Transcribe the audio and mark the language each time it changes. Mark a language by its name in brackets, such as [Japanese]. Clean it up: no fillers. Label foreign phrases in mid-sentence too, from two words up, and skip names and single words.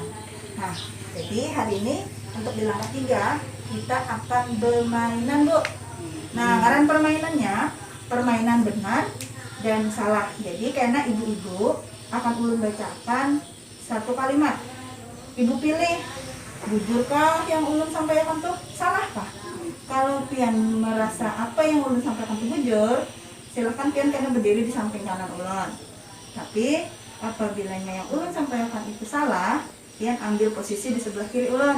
[Indonesian] Nah, jadi hari ini untuk di langkah 3 kita akan bermainan, Bu. [Banjar] Nah, ngaran permainannya permainan benar dan salah. Jadi karena ibu-ibu akan ulun bacakan satu kalimat. [Indonesian] Ibu pilih, [Banjar] bujurkah yang ulun sampaikan tuh salahkah? Kalau pian merasa apa yang ulun sampaikan itu bujur, silahkan pian kena berdiri di samping kanan ulun. Tapi apabila yang ulun sampaikan itu salah, pian ambil posisi di sebelah kiri ulun.